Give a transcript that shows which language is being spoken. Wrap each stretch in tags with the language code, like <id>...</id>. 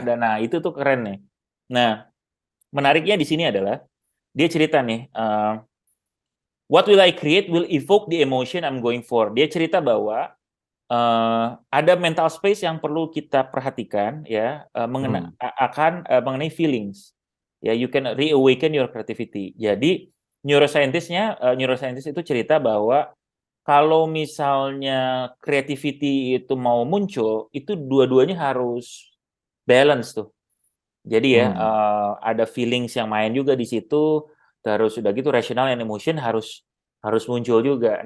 <id>ada nah itu tuh keren nih. Nah, menariknya di sini adalah dia cerita nih,</id> <en>what will I create will evoke the emotion I'm going for.</en> <id>Dia cerita bahwa ada mental space yang perlu kita perhatikan ya Hmm. mengenai feelings.</id> <en>Ya, you can reawaken your creativity.</en> <id>Jadi neuroscientist itu cerita bahwa kalau misalnya creativity itu mau muncul, itu dua-duanya harus balance tuh. Jadi ya Hmm. ada feelings yang main juga di situ, terus udah gitu</id> <en>rational and emotion</en> <id>harus harus muncul juga.</id>